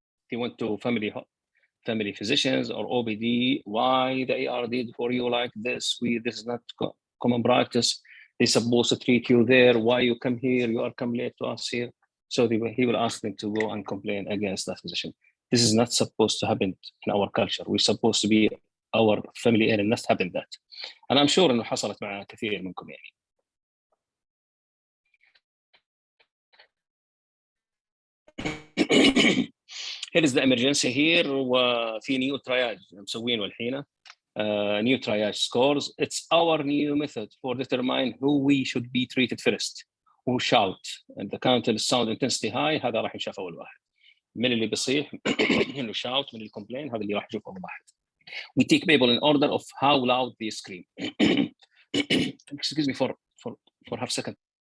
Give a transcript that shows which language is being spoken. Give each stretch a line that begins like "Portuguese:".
English: They went to family physicians or OBD, why the AR did for you like this? This is not common practice. They're supposed to treat you there. Why you come here? You are come late to us here. So he will ask them to go and complain against that physician. This is not supposed to happen in our culture. We're supposed to be our family area, not happen that. And I'm sure
Arabic: إنه حصلت مع كثير منكم يعني.
English: Here is the emergency here,
Arabic: وفي
English: new triage
Arabic: مسوينه الحين.
English: New triage scores. It's our new method for determine who we should be treated first. Who shout and the count sound intensity high,
Arabic: هذا راح يشاف أول واحد. من اللي بيصيح اللي
English: shout
Arabic: من اللي
English: complain
Arabic: هذا اللي راح يشوف أول واحد.
English: We take people in order of how loud they scream. Excuse me for half a second.